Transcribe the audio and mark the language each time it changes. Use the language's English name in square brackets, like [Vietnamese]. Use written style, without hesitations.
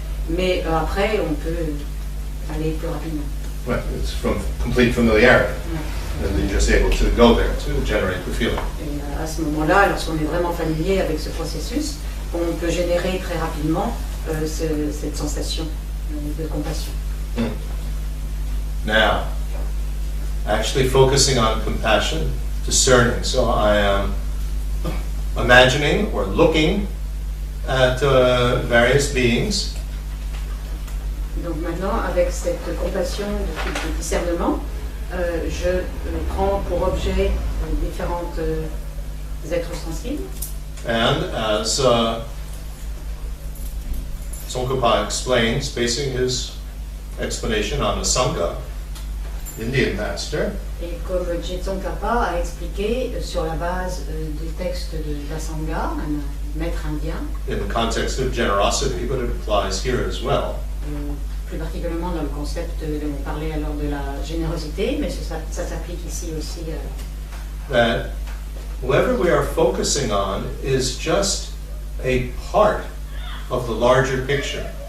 [French] Mais après, on peut aller plus rapidement. [English] Right, it's from complete familiarity. And then you're just able to go there to generate the feeling. [French] Et à ce moment-là, lorsqu'on est vraiment familier avec ce processus, on peut générer très rapidement cette sensation de compassion. [English] Now, actually focusing on compassion, discerning. So I am imagining or looking at various beings. [French] Donc maintenant, avec cette compassion de discernement, je prends pour objet différents êtres sensibles. [English] And as Tsongkhapa explains, basing his explanation on a Sangha, Indian master, [French] Et comme Tsongkhapa a expliqué sur la base des textes de la Sangha, un maître indien, [English] in the context of generosity, but it applies here as well. [French] Plus particulièrement dans le concept, on parlait alors de la générosité, mais ça s'applique ici aussi. [English] That whoever we are focusing on is just a part of the larger picture.